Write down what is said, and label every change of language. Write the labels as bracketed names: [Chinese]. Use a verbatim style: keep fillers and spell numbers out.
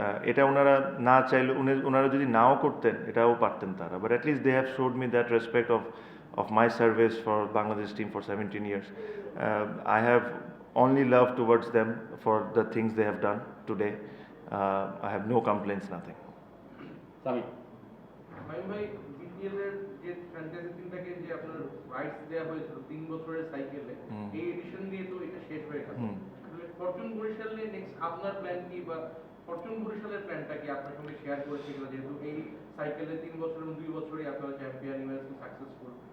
[Bangla] এটা ওনারা না চাইলে ওনারা যদি নাও করতেন এটাও পারতেন তারা, [English] But at least they have showed me that respect of of my service for Bangladesh team for seventeen years. Uh, I have only love towards them for the things they have done today. Uh, I have no complaints, nothing. Sami. [Bangla] ভাই ভাই BPL এর যে franchise টিমটাকে যে আপনার rights দেওয়া হয়েছিল তিন বছরের সাইকেলে এই এডিশন দিয়ে তো এটা শেষ হয়ে গেল। ফরচুন বরিশাল নিয়ে নেক্সট আপনার প্ল্যান কি বা ফরচুন বরিশালের প্ল্যানটা কি আপনার সঙ্গে শেয়ার করেছিল, যেহেতু এই সাইকেলে তিন বছর এবং দুই বছরই আপনারা চ্যাম্পিয়ন ইভেন্টে সাকসেসফুল?